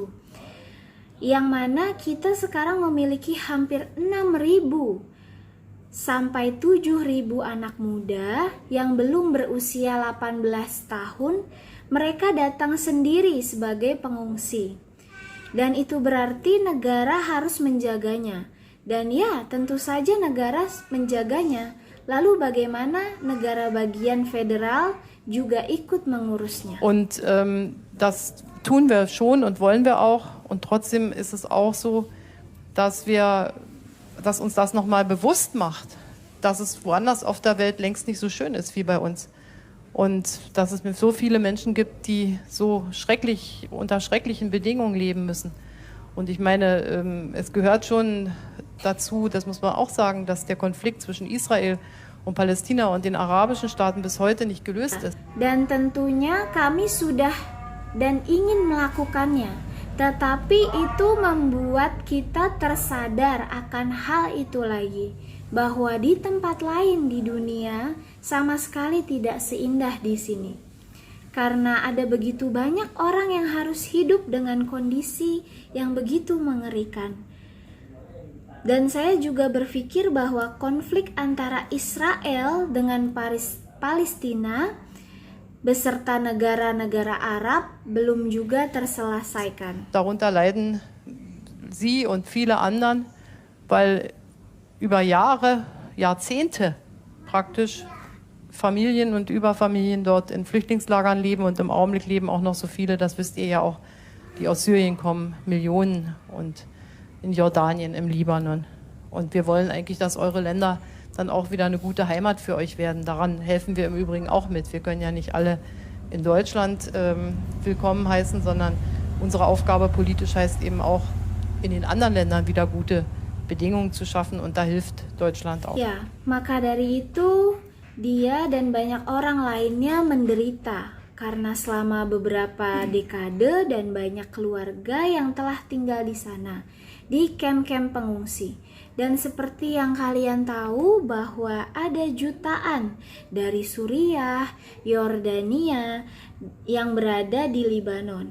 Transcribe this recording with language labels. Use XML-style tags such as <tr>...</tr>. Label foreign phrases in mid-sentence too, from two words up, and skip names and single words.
<id>Yang mana kita sekarang memiliki hampir 6.000 sampai 7.000 anak muda yang belum berusia 18 tahun, mereka datang sendiri sebagai pengungsi. Dan itu berarti negara harus menjaganya. Dan ya, tentu saja negara menjaganya. Lalu bagaimana negara bagian federal juga ikut mengurusnya?</id> <de>Und das tun wir schon und wollen wir auch. Und trotzdem ist es auch so, dass uns das nochmal bewusst macht, dass es woanders auf der Welt längst nicht so schön ist wie bei uns. Und dass es so viele Menschen gibt, die so unter schrecklichen Bedingungen leben müssen. Und ich meine, es gehört schon dazu, das muss man auch sagen, dass der Konflikt zwischen Israel und Palästina und den arabischen Staaten bis heute nicht gelöst ist.</de> <id>Dan tentunya kami sudah dan ingin melakukannya. Tetapi itu membuat kita tersadar akan hal itu lagi. Bahwa di tempat lain di dunia sama sekali tidak seindah di sini. Karena ada begitu banyak orang yang harus hidup dengan kondisi yang begitu mengerikan. Dan saya juga berpikir bahwa konflik antara Israel dengan Palestina beserta negara-negara Arab belum juga terselesaikan.</id> <de>Darunter leiden Sie und viele anderen, weil über Jahre, Jahrzehnte praktisch Familien und Überfamilien dort in Flüchtlingslagern leben und im Augenblick leben auch noch so viele, das wisst ihr ja auch, die aus Syrien kommen, Millionen und in Jordanien, im Libanon. Und wir wollen eigentlich, dass eure Länder dann auch wieder eine gute Heimat für euch werden. Daran helfen wir im Übrigen auch mit. Wir können ja nicht alle in Deutschland willkommen heißen, sondern unsere Aufgabe politisch heißt eben auch, in den anderen Ländern wieder gute Bedingungen zu schaffen und da hilft Deutschland auch.</de> <id>Ya, maka dari itu dia dan banyak orang lainnya menderita karena selama beberapa dekade dan banyak keluarga yang telah tinggal di sana di kamp-kamp pengungsi. Dan seperti yang kalian tahu bahwa ada jutaan dari Suriah, Yordania yang berada di Libanon.</id>